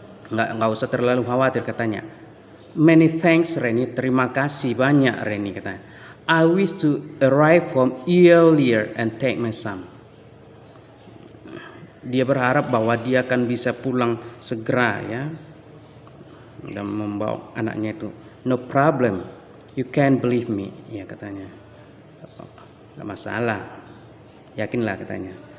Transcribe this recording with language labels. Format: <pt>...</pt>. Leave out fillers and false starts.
<id>Nggak usah terlalu khawatir katanya.</id> <en>Many thanks</en> <id>Reni, terima kasih banyak Reni katanya.</id> <en>I wish to arrive home earlier and take my son.</en> <id>Dia berharap bahwa dia akan bisa pulang segera, ya, dan membawa anaknya itu.</id> <en>No problem, you can believe me,</en> <id>ya katanya. Nggak masalah, yakinlah katanya.</id>